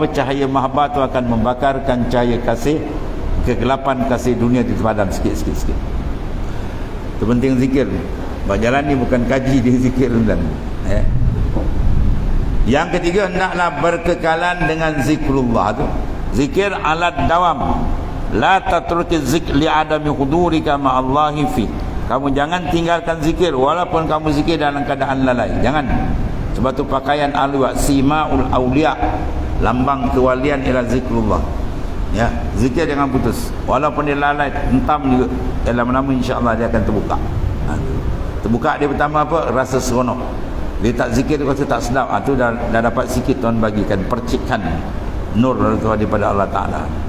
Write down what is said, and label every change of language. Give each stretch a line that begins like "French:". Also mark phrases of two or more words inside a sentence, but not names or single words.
Malay: Cahaya mahabbah tu akan membakarkan cahaya kasih, kegelapan kasih dunia itu padam sikit. Itu penting zikir. Berjalan ni bukan kaji, dia zikir dan ya. Yang ketiga, hendaklah berkekalan dengan zikrullah tu. Zikir alat dawam.
Arabic: لا تترك الذكر لعدم حضورك مع الله فيه.
Malay: Kamu jangan tinggalkan zikir walaupun kamu zikir dalam keadaan lalai. Jangan. Sebab tu pakaian alwa simaul auliya, lambang kewalian ialah zikrullah. Ya, zikir jangan putus. Walaupun dia lalai, hentam juga dalam nama, insya-Allah dia akan terbuka. Terbuka dia pertama apa? Rasa seronok. Dia tak zikir, dia rasa tak sedap. Tu dah dapat sikit Tuhan bagikan percikan nur daripada Allah Ta'ala.